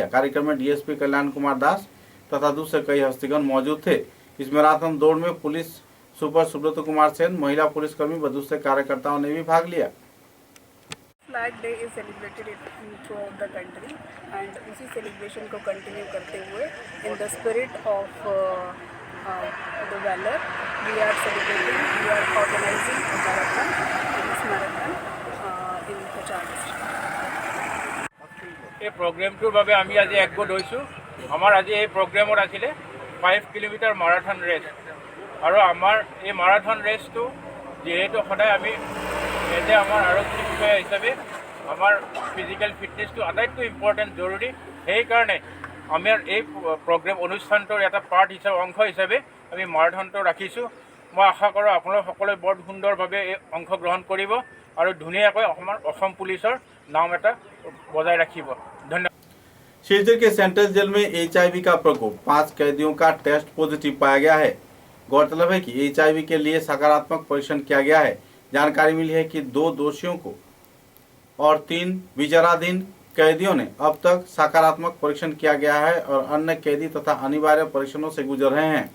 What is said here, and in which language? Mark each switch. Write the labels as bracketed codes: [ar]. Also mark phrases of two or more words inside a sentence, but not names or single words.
[hi] कार्यक्रम में डीएसपी कल्याण कुमार दास तथा दूसरे कई हस्तीगण मौजूद थे। इस मैराथन दौड़ में पुलिस सुपर सुब्रत कुमार सेन, महिला पुलिसकर्मी व दूसरे कार्यकर्ताओं ने भी भाग लिया। [en] Flag Day is celebrated throughout the country and [hi] उसी सेलिब्रेशन को कंटिन्यू करते हुए [en] in the spirit of the valour we are celebrating, we are organising marathon, police marathon in Cachar district. [as] এই প্ৰগ্ৰেমটোৰ বাবে আমি আজি একগোট হৈছোঁ। আমাৰ আজি এই প্ৰগ্ৰেমত আছিলে 5 কিলোমিটাৰ মাৰাথন ৰেচ আৰু আমাৰ এই মাৰাথন ৰেচটো যিহেতু সদায় আমি এজ আমাৰ আৰক্ষী বিষয়া হিচাপে আমাৰ ফিজিকেল ফিটনেছটো আটাইতকৈ ইম্পৰ্টেণ্ট জৰুৰী। সেইকাৰণে আমাৰ এই প্ৰগ্ৰেম অনুষ্ঠানটোৰ এটা পাৰ্ট হিচাপে অংশ হিচাপে আমি মাৰাথনটো ৰাখিছোঁ। মই আশা কৰোঁ আপোনালোক সকলোৱে বৰ সুন্দৰভাৱে এই অংশগ্ৰহণ কৰিব আৰু ধুনীয়াকৈ আমাৰ অসম পুলিচৰ नाम এটা বজাই রাখিব। ধন্যবাদ। [hi] शिवचर के सेंट्रल जेल में HIV का प्रकोप, 5 कैदियों का टेस्ट पॉजिटिव पाया गया है। गौरतलब है कि HIV के लिए सकारात्मक परीक्षण किया गया है। जानकारी मिली है कि 2 दोषियों को और 3 विचाराधीन कैदियों ने अब तक सकारात्मक परीक्षण किया गया है और अन्य कैदी तथा अनिवार्य परीक्षणों से गुजर रहे हैं।